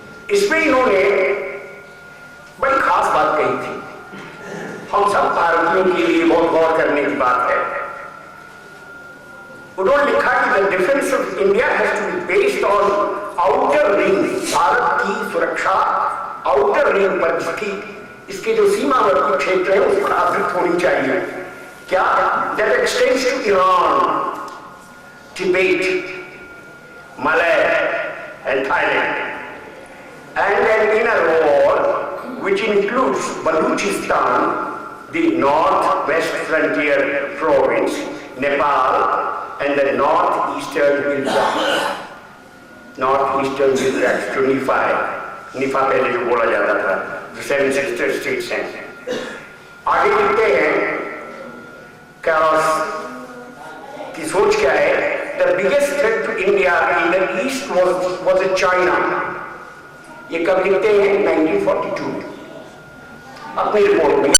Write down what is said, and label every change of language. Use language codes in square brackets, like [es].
[hi] इसमें इन्होंने बड़ी खास बात कही थी, हम सब भारतीयों के लिए बहुत गौर करने की बात है। उन्होंने लिखा कि [en] The defence of India has to be based on outer ring. [hi] Bharat की सुरक्षा आउटर रिंग पर इसके जो सीमावर्ती क्षेत्र है उस पर आधारित होनी चाहिए। क्या? [en] That extends to Iran, Tibet, Malay and Thailand, and an inner wall which includes Baluchistan, the northwest frontier province, Nepal, and the northeastern Gujarat. Northeastern Gujarat, to Nepal. Nepal [hi] पहले जो बोला जाता था, [en] the 7 sister states हैं। [hi] आगे लिखते हैं Carolus की सोच क्या है, [en] The biggest threat to India in the east was China. [hi] ये कब लिखते हैं? 1942 में अपनी रिपोर्ट में।